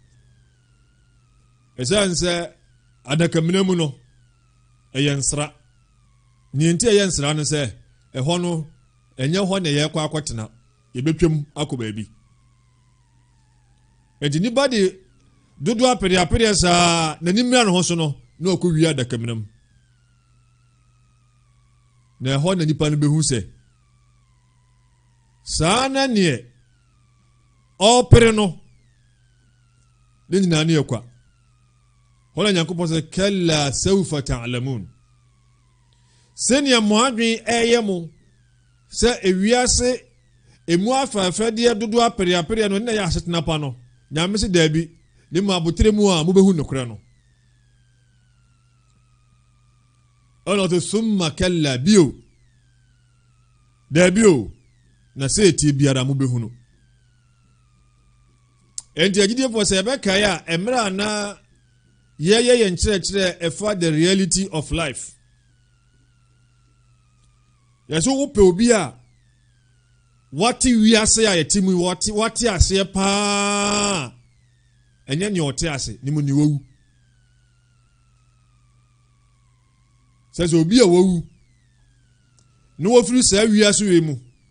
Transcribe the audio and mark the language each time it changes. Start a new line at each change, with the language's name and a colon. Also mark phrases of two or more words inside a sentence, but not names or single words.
Akan: ɛsiane sɛ adakamina mu no ɛyɛ nsra nienti ɛyɛ nsra no sɛ ɛhɔ no ɛnyɛ hɔ na yɛkɔ akɔtena yɛbɛtwam akɔ baabi ɛnti nipa de dodo apere saa n'anim mira no ho so no na ɔkɔ wie adakamina mu na ɛhɔ na nipa no bɛhu sɛ saa na neɛ ɔpere no ne nyinaa ne yɛkwa hɔ na Nyankopɔn sɛ
Arabic: كلا سوف تعلمون
Akan: sɛnea mo adwen ɛyɛ mo sɛ ewiase emu afɛfɛdeɛ dodo apere no ne yɛ asetena pa no Nyame se daabi ne mu abotere mu a mobɛhu nokorɛ no ɔno to
Arabic: ثم كلا
Akan: bio daabi o na sɛ etie biara mobɛhu no enti agyidiefo sɛ yɛbɛkae a ɛmmerɛ a na yɛyɛ nkyerɛkyerɛ ɛfa
English: the reality of life
Akan: yɛso wopɛ obi a wate wiase a yɛte mu wate aseɛ paa ɛnyɛ nea ɔte ase ne mu ne wawu sɛ obi a wawu na wafiri saa wiase wei mu